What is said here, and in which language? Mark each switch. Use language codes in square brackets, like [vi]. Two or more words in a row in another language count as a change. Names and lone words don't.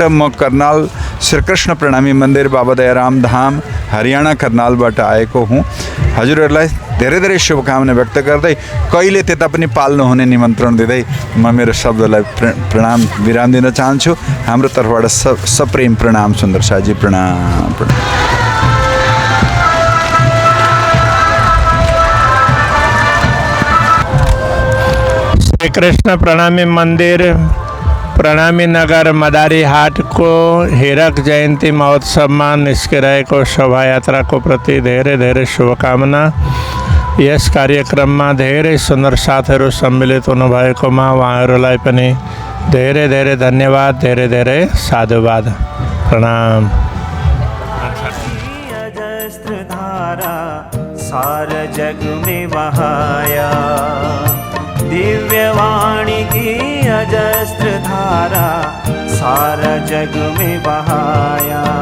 [ne] म कर्नाल श्री कृष्ण प्रणामी मन्दिर बाबा दयाराम धाम हरियाणा कर्नालबाट आएको हुँ। हजुरहरूलाई धेरै धेरै शुभकामना व्यक्त गर्दै कहिले त्यता पनि पाल्नु हुने निमन्त्रण दिँदै म मेरो शब्दलाई प्रणाम विराम दिन चाहन्छु। हाम्रो तर्फबाट सप्रेम प्रणाम। सुन्दर साजी प्रणाम। श्री कृष्ण प्रणामी मंदिर, प्रणामी नगर मदारी हाट को [hi] हीरक जयंती महोत्सव में [ne] निस्किरहेको शोभा यात्रा को प्रति धेरै धेरै शुभकामना। यस कार्यक्रम में धेरै सुंदर साथीहरू सम्मिलित हुनुभएकोमा उहाँहरूलाई पनि धेरै धेरै धन्यवाद, धेरै धेरै साधुवाद, प्रणाम। [hi] सारा जग में बहाया, दिव्यवाणी की अजस्त्र धारा सारा जग में बहाया।